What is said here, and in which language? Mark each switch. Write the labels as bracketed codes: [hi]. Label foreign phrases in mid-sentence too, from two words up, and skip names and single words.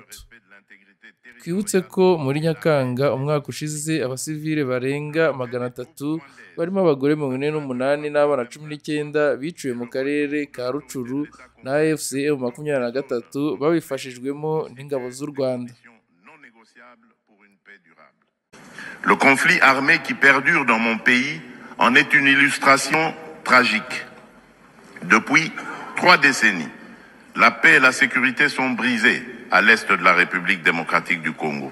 [rw] Twibutse ko muri Nyakanga umwaka ushize abasivile barenga 300 barimo abagore 48 n'abana 19 biciwe mu karere ka Rucuru na AFC M23 babifashijwemo n'ingabo z'u Rwanda. [fr] Le conflit armé qui perdure dans mon pays en est une illustration tragique. Depuis 3 décennies, la paix et la sécurité sont brisées à l'est de la République démocratique du Congo.